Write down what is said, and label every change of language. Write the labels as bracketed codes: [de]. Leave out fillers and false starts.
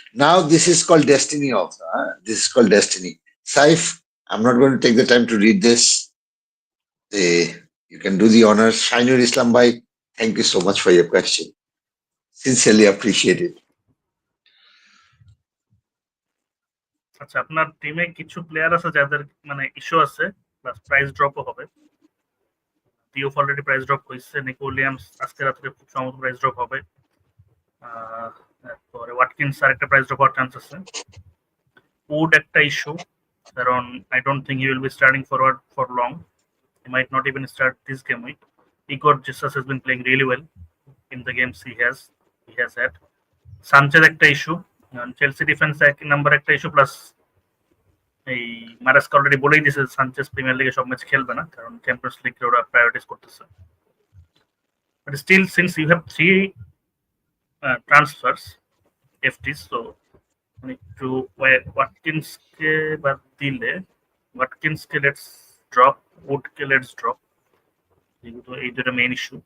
[en] Now this is called destiny also. This is called destiny. Saif, I'm not going to take the time to read this. You can do the honors. Shainur Islam Bhai, thank you so much for your question. Sincerely appreciate it. [bn] আচ্ছা, আপনার টিমে কিছু player আছে যাদের মানে issue আছে, plus price ড্রপও হবে। টিওফ already price drop হয়েছে, নিকো উইলিয়ামস আজকে রাত্রে খুব সম্ভবত প্রাইস ড্রপ হবে। তারপরে ওয়াটকিন্স আর একটা প্রাইস ড্রপ হওয়ার চান্স আছে। উড একটা ইস্যু, কারণ [en] I don't think he will be starting forward for long. He might not even start this game week. Igor Jesus has been playing really well in the games he has had. [bn] Sanchez একটা issue, Chelsea defence এক number একটা issue, plus এই মারাস্কা already বলেই দিয়েছে Sanchez premier লিগে সব match খেলবে না, কারণ চ্যাম্পিয়ন্স লিগ ওরা প্রায়োরিটাইজ করতেছে। [en] but still since you have 3 transfers [bn] এফটিস, so একটু ওয়াটকিন্সকে বাদ দিলে, ওয়াটকিন্সকে লেটস ড্রপ, উডকে লেটস ড্রপ, যেহেতু এই দুটো মেইন ইস্যু।